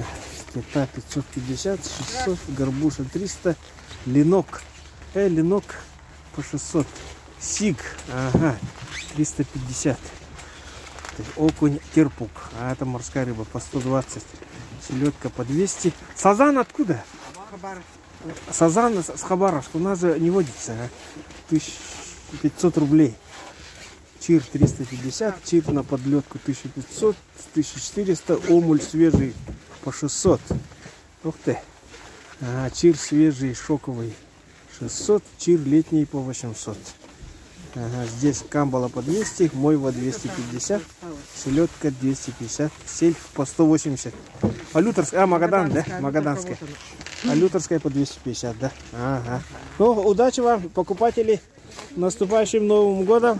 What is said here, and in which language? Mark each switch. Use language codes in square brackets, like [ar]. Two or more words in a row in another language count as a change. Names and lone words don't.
[ru] Кита 550, 600, горбуша 300, ленок, ленок по 600, сиг, ага, 350, окунь терпук, а это морская рыба по 120, селедка по 200, сазан откуда? Сазан с Хабаровска, у нас же не водится, 1500 рублей. Чир 350, чир на подлетку 1500, 1400, омуль свежий по 600. Ух ты. Чир свежий шоковый 600, чир летний по 800. Здесь камбала по 200, мойва 250, Селедка 250. Сельдь по 180. А люторская, Магадан, да? Магаданская. А люторская по 250, да? Ага. Ну, удачи вам, покупатели. Наступающим Новым годом.